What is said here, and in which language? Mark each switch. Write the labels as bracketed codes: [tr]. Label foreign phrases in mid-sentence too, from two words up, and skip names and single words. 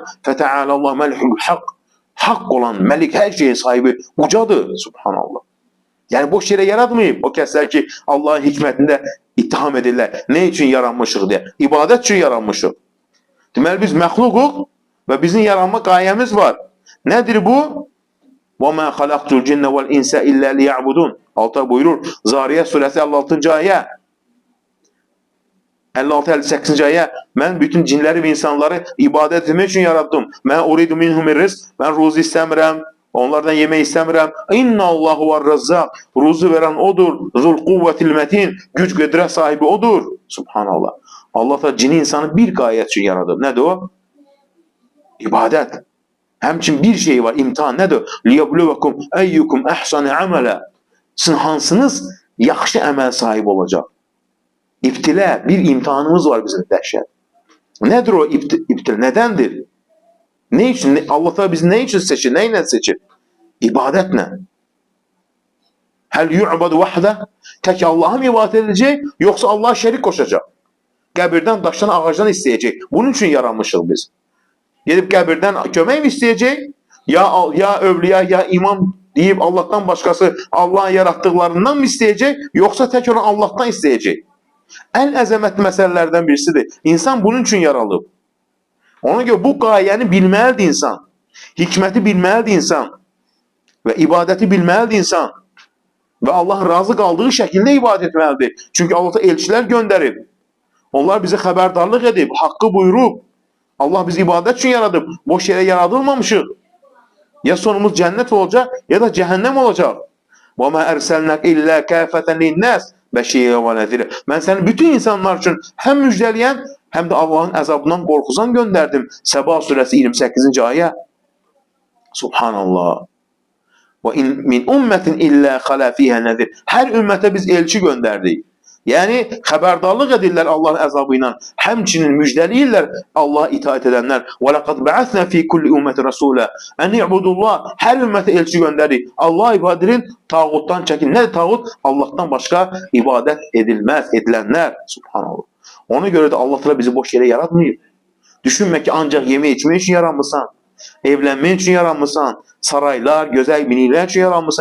[ar] فتعالى الله الملك الحق. [az] Haqq olan məlik, hər şeyin sahibi ucadır. Subhanallah. Yəni boş yerə yaratmayıb. O kəslər ki, Allahın hikmətində ittiham edirlər. Nə üçün yaranmışıq deyə? İbadət üçün yaranmışıq. Deməli, biz məxluquq və bizim yaranma qayəmiz var. Nədir bu? [ar] وَمَا خَلَقْتُ الْجِنَّ وَالْاِنْسَ إِلَّا لِيَعْبُدُونَ. [az] Alta buyurur. Zariyat surəsi 56-cı ayə. 56-58-ci ayə, mən bütün cinləri və insanları ibadət etmək üçün yarattım. [ar] ما أريد منهم رزق, [az] mən ruzi istəmirəm, onlardan yemək istəmirəm. [ar] إن الله هو الرزاق, [az] ruzu verən odur. [ar] ذو القوة المتين, [az] güc qüdrət sahibi odur. Subhanallah. Allah da cini insanı bir qayət üçün yaradır. Nədir o? İbadət. Həmçin bir şey var, imtihan. Nədir? [ar] ليبلوكم أيكم أحسن عملا. [az] Sizin hansınız yaxşı əməl sahibi olacaq? İbtilə, bir imtihanımız var bizim dəhşət. Nədir o ibtilə? Nədəndir? [tr] Ne için? Allah da bizi ne için seçir? Neyle seçir? İbadetle. [ar] هل يعبد وحده? [tr] Tek Allah'a mı ibadet edecek? Yoksa Allah'a şerik koşacak? [az] Qəbirdən, daşdan, ağacdan istəyəcək. Bunun için yaranmışıq biz. Gedib qəbirdən kömək mi istəyəcək? [tr] Ya övliya, ya imam deyib Allah'tan başkası Allah'ın yarattıklarından mı istəyəcək? Yoksa tek onu Allah'tan [az] istəyəcək? En əzəmətli məsələlərdən birisidir. İnsan bunun için yaralıb. Ona göre bu gayəni bilməlidir insan. Hikməti bilməlidir insan. Və ibadəti bilməlidir insan. Və Allahın razı qaldığı şəkildə ibadət etməlidir. Çünki Allah elçilər göndərib. Onlar bizi xəbərdarlıq edib, haqqı buyurub. Allah bizi ibadət üçün yaradıb. Boş yerə yaradılmamışıq. Ya sonumuz cənnət olacaq, ya da cəhənnəm olacaq. [ar] وَمَا أَرْسَلْنَكَ إِلَّا كَافَةً لِلنَّاسِ بَشِيرًا وَنَذِيرًا. [az] Mən səni bütün insanlar üçün həm müjdələyən, həm də Allahın əzabından qorxusan göndərdim. Səba surəsi 28-ci ayə. Subhanallah. [ar] وَاِنْ مِنْ اُمَّةٍ اِلَّا خَلَا فِيهَا نَذِيرًا. [az] Hər ümmətə biz elçi göndərdik. Yəni xəbərdarlıq edirlər Allahın əzabı ilə. Həmçinin müjdəliyirlər Allah'a itaat edənlər. [ar] وَلَقَدْ بَعَثْنَا فِي كُلِّ اُمَّةٍ رَسُولًا اَنْ يَعْبُدُوا اللّٰهِ. [az] Hər ümmətə elçi göndərdik. Allah ibadət edin, tağutdan çəkin. Nədir tağut? Allah'tan başqa ibadət edilməz, edilənlər. Subhanallah. Ona görə də Allah bizi boş yerə yaratmayıb. Düşünmə ki, ancaq yemək içmək üçün yaranmısan. Evlənmək üçün yaranmısan. Saraylar, gözəl binilər üçün yaranmısan.